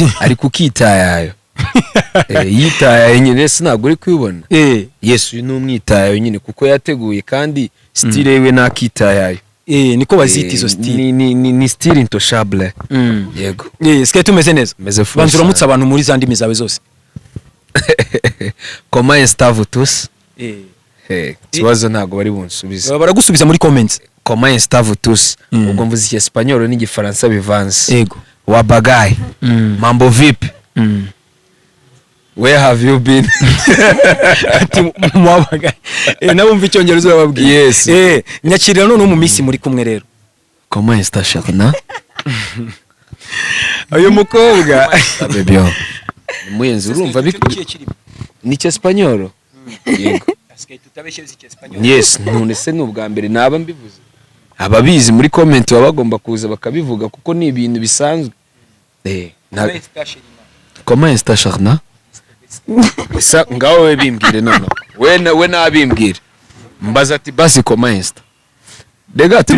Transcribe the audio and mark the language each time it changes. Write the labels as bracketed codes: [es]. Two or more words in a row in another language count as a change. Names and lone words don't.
[rw] ari kukitayayo yitayayo nyine sinago uri kwibona Yesu ni umwitayayo nyine kuko yateguye kandi style yewe nakitayayo niko bazita izo style ni [fr] style intouchable [rw] yego Sky tumeze neza banzura mutsa abantu muri zandimi zawe zose [fr] comment est-vous tous [rw] kibazo ntago bari bunsubiza baragusubiza muri comments [fr] comment est-vous tous [rw] ubwo mvuze icyespagnol n'igifaransa bivanze yego [sw] wa bagay mambo vipi [en] where have you been [rw] ati mwabaga nabumva icyongereza bababwiye [en] yes [rw] nyakirira none mu misi muri kumwe rero [fr] comment est Sherina [rw] uyu mukobwa bebyo muyenzi urumva ni cyespagnol yego yes none se n'ubwa mbere naba mbivuze ababizi muri comment baba bagomba kuza bakabivuga kuko ni ibintu bisanzwe [fr] comment est Sherina [rw] Isa ngaho we bimbwire none we nabimbwire mbaza ati basi [fr] comment est [rw] Dega turi